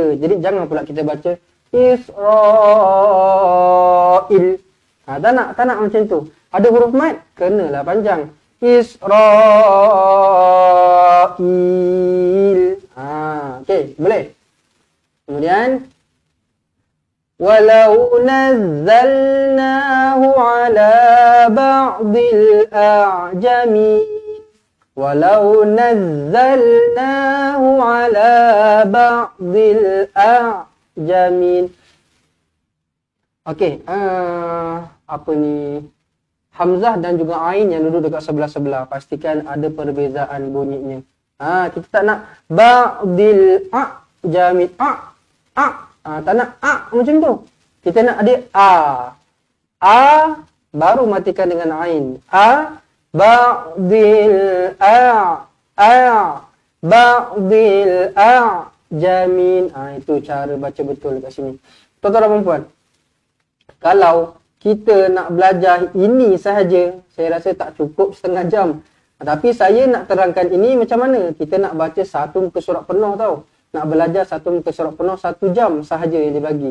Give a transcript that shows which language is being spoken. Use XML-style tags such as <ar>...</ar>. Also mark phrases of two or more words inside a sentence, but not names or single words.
<ms>Jadi jangan pula kita baca Isra'il. Tak nak macam tu. Ada huruf mat, kenalah panjang. Isra'il. Okey, boleh. Kemudian</ms> <ar>ولو نزلناه على بعض الأعجمي. ولو نزلناه على بعض الأعجمين.</ar> <ms>Okey, apa ni? Hamzah dan juga Ain yang duduk dekat sebelah-sebelah. Pastikan ada perbezaan bunyinya. Kita tak nak</ms> <ar>بعض الأعجمين.</ar> <ms>Tak nak macam tu. Kita nak ada baru matikan dengan Ain.</ms> <ar>بعض بعض الأعجمين.</ar> <ms>Itu cara baca betul dekat sini. Tuan-tuan dan puan, kalau kita nak belajar ini sahaja, saya rasa tak cukup setengah jam. Tapi saya nak terangkan ini macam mana. Kita nak baca satu muka surat penuh tau. Nak belajar satu muka surat penuh 1 jam sahaja yang dibagi.</ms>